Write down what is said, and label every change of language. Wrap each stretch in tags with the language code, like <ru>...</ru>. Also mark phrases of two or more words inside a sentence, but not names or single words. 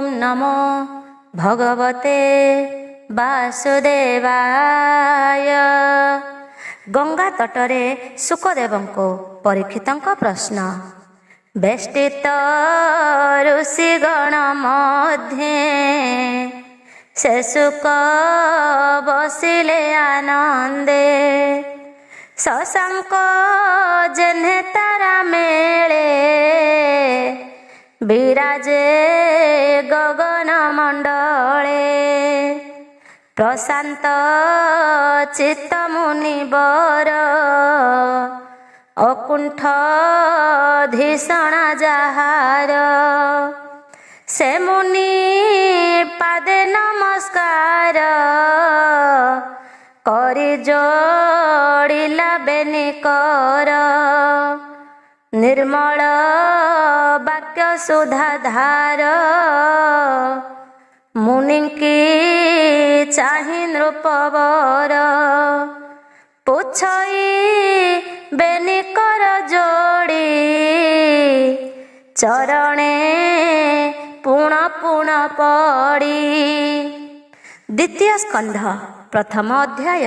<sa>नमो भगवते वासुदेवाय।</sa> <or>ଗଙ୍ଗା ତଟରେ ସୁଖଦେବଙ୍କୁ ପରୀକ୍ଷିତଙ୍କ ପ୍ରଶ୍ନ। ବେଷ୍ଟିତ ଋଷିଗଣ ମଧ୍ୟେ ସେ ସୁଖ ବସିଲେ ଆନନ୍ଦେ। ଶଶାଙ୍କ ଯେହ୍ନେ ତାରା ମେଳେ ବିରାଜେ ଗଗନ ମଣ୍ଡଳେ। ପ୍ରଶାନ୍ତ ଚିତ୍ତ ମୁନିବର ଅକୁଣ୍ଠ ଧିଷଣ ଯାହାର। ସେ ମୁନି ପାଦେ ନମସ୍କାର କରି ଯୋଡ଼ିଲା ବେନିକର। ନିର୍ମଳ ବାକ୍ୟ ସୁଧାଧାର ମୁନି କି ଚାହିଁ ନୃପବର। ପୁଚ୍ଛଇ ବେନିକର ଯୋଡ଼ି ଚରଣେ ପୁଣ ପୁଣ ପଡ଼ି। ଦ୍ୱିତୀୟ ସ୍କନ୍ଧ ପ୍ରଥମ ଅଧ୍ୟାୟ।</or>